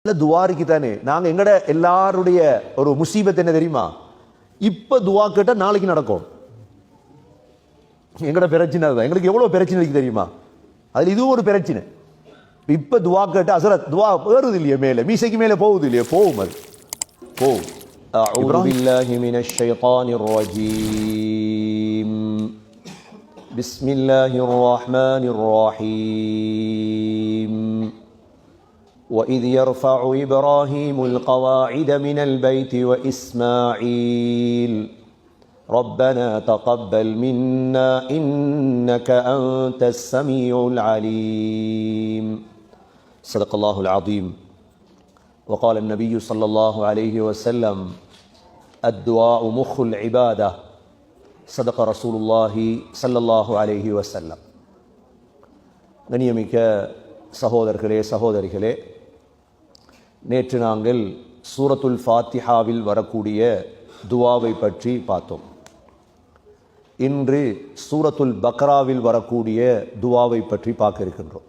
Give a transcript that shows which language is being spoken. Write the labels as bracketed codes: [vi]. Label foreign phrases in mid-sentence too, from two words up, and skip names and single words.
[ta] துவாரிக்கு தானே நாங்க எங்கட எல்லாருடைய ஒரு முசீபத் என்ன தெரியுமா? இப்ப துவா கேட்டா நாளைக்கு நடக்கும். எங்கட பிரச்சனை அதுதான். எங்களுக்கு எவ்வளவு பிரச்சனை இருக்கு தெரியுமா? அதுல இதுவும் ஒரு பிரச்சனை. இப்ப துவா கேட்டா அசரத் துவா ஏறுது இல்லையே, மேல மீசைக்கு மேல போகுது இல்லையே, போகும் அது போகும். [ar] أعوذ بالله من الشيطان الرجيم بسم الله الرحمن الرحيم وإذ يرفع إبراهيم القواعد من البيت وإسماعيل ربنا تقبل منا إنك أنت السميع العليم صدق الله العظيم. وقال النبي صلى الله عليه وسلم الدعاء مخ العبادة صدق رسول الله صلى الله عليه وسلم. [ta] கண்ணியமிக்க சகோதரர்களே சகோதரிகளே, நேற்று நாங்கள் சூரத்துல் ஃபாத்திஹாவில் வரக்கூடிய துவாவை பற்றி பார்த்தோம். இன்று சூரத்துல் பக்ராவில் வரக்கூடிய துவாவை பற்றி பார்க்க இருக்கின்றோம்.